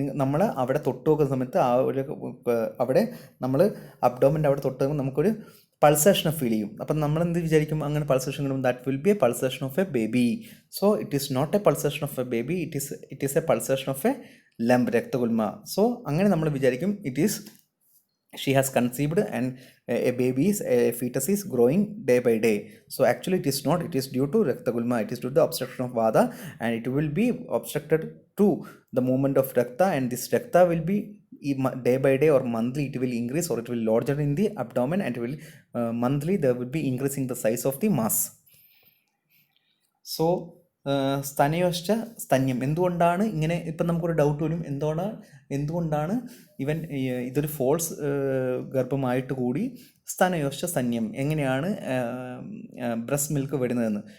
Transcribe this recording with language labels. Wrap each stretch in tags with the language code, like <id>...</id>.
<ml>നമ്മൾ അവിടെ തൊട്ട് നോക്കുന്ന സമയത്ത് ആ ഒരു അവിടെ നമ്മൾ അബ്ഡോമിൻ്റെ അവിടെ തൊട്ട് നോക്കുമ്പോൾ നമുക്കൊരു പൾസേഷൻ ഫീൽ ചെയ്യും. അപ്പം നമ്മൾ എന്ത് വിചാരിക്കും, അങ്ങനെ പൾസേഷൻ കിട്ടും,</ml> <en>That will be a pulsation of a baby. So it is not a pulsation of a baby, it is a pulsation of a lump, രക്തകുൽമ.</en> <ml>So അങ്ങനെ നമ്മൾ വിചാരിക്കും</ml> <en>It is she has conceived and a fetus is growing day by day. So actually it is not, it is due to Rakta Gulma, it is due to the obstruction of Vada, and it will be obstructed to the movement of Rakta, and this Rakta will be day by day or monthly it will increase, or it will larger in the abdomen, and it will monthly there will be increasing the size of the mass.</en> <ml>So സ്തനയോശ്ച സ്തന്യം, എന്തുകൊണ്ടാണ് ഇങ്ങനെ, ഇപ്പം നമുക്കൊരു doubt വരും, എന്തുകൊണ്ടാണ് ഇവൻ ഇതൊരു false ഗർഭമായിട്ട് കൂടി സ്തനയോശ്ച സ്തന്യം, എങ്ങനെയാണ് ബ്രസ്റ്റ് മിൽക്ക് വരുന്നതെന്ന്.</ml>